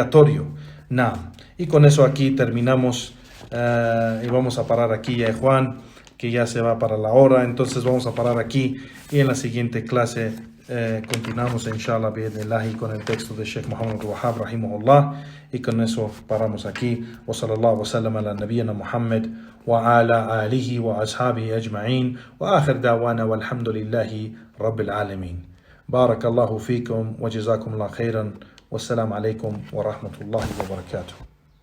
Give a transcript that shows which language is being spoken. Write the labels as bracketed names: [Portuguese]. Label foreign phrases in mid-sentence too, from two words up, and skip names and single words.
[Spanish] Es obligatorio. Naam. Y con eso aquí terminamos y vamos a parar aquí ya, Juan, que ya se va para la hora. Entonces vamos a parar aquí y en la siguiente clase continuamos [Arabic] إن شاء الله بإذن الله [Spanish] con el texto de Sheikh Muhammad Wahhab rahimahullah. Y con eso paramos aquí. [Arabic] وصلى الله وسلم على نبينا محمد وعلى آله وأصحابه أجمعين. وآخر دعوانا والحمد لله رب العالمين. بارك الله فيكم وجزاكم الله خيرا والسلام عليكم ورحمة الله وبركاته.